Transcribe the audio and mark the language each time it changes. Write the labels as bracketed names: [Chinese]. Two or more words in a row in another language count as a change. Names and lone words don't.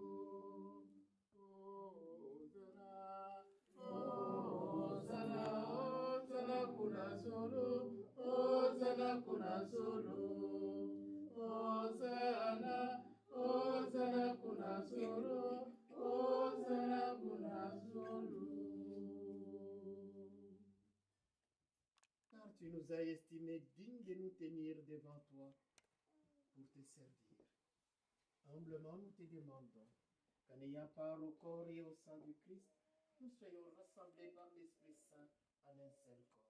[Zulu] Hosanna, Hosanna kuna zulu, Hosanna kuna zulu, Hosanna, Hosanna kuna zulu, Hosanna kuna zulu. [French] Car tu nous as estimés dignes de nous tenir devant toi pour te servir. Humblement nous te demandons qu'en ayant part au corps et au sang du Christ, nous soyons rassemblés par l'Esprit Saint en un seul corps.